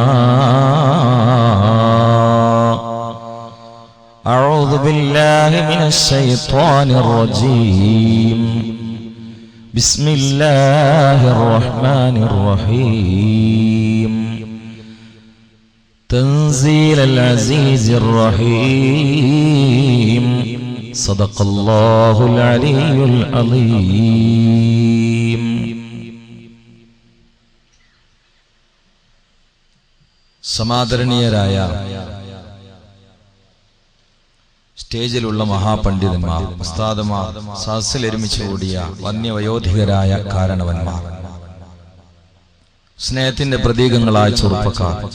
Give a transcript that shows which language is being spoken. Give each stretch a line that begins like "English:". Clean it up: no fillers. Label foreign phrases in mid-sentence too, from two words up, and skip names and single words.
Arabic: أعوذ بالله من الشيطان الرجيم، بسم الله الرحمن الرحيم. تنزيل العزيز الرحيم، صدق الله العلي العظيم.
Malayalam: സമാദരണീയരായ സ്റ്റേജിലുള്ള മഹാപണ്ഡിതന്മാർ, ഉസ്താദുമാർ, സദസ്സിൽ ഒരുമിച്ച് കൂടിയ വന്യവയോധികരായ കാരണവന്മാർ, സ്നേഹത്തിന്റെ പ്രതീകങ്ങളായ ചെറുപ്പക്കാർ,